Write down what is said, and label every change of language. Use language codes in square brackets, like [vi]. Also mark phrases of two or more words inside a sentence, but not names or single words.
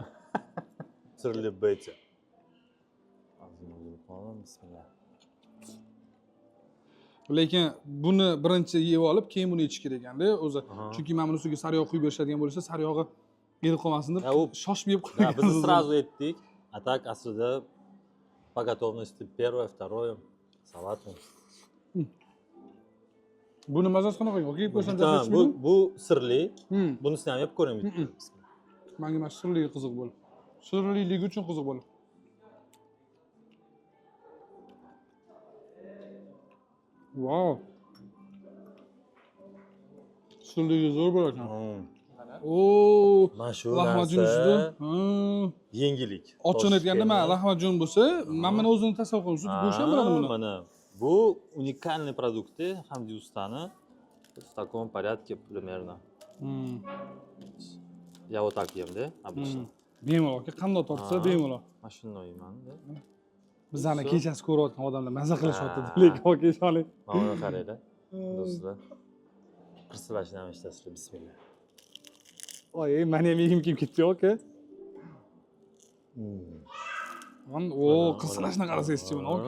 [uz] Sirli beyti. Bismillah. Lekin buni birinchi yeb olib, keyin buni yechish kerak ekanda o'zi. Chunki mana buni ustiga sariyog quyib berishadigan bo'lsa, sariyog'i erib qolmasin deb shoshib yeb Да, qo'ygan. [ru] biz сразу etdik. А так aslida по готовности первое, второе салат. [uz] Buni mazasi qanaqa? Yeb ko'rsam Tamam, bu sirli. Hmm. Bunisini ham yeb ko'ring. Menga mana sirligi qiziq bo'ldi. Sirliligi uchun qiziq bo'ldi. Wow. Sirligi zo'r bo'lar ekan. Oo, Mana shu lahmacun ustida. Yengillik. Ochiq aytganda mana lahmacun bo'lsa, men mana o'zini tasavvur qildim. Sut go'sht ham bo'ladi buni. Mana bu [ru] уникальные продукты Hamdi ustani в таком порядке примерно. Я вот так ем, да, обычно. [uz] Bemalol, qanday topsa bemalol. Mana shunday yeyman-da. Bizlarni kechasi ko'rayotgan odamlar maza qilishyapti, lekin aka ishonib. Mana buni qaranglar. Do'stlar. Qirsilashni ham eshitasizlar. Bismillah. Oy, meni ham yegim kelib ketdi aka. O, qirsilashni qarasangiz-chi buni aka.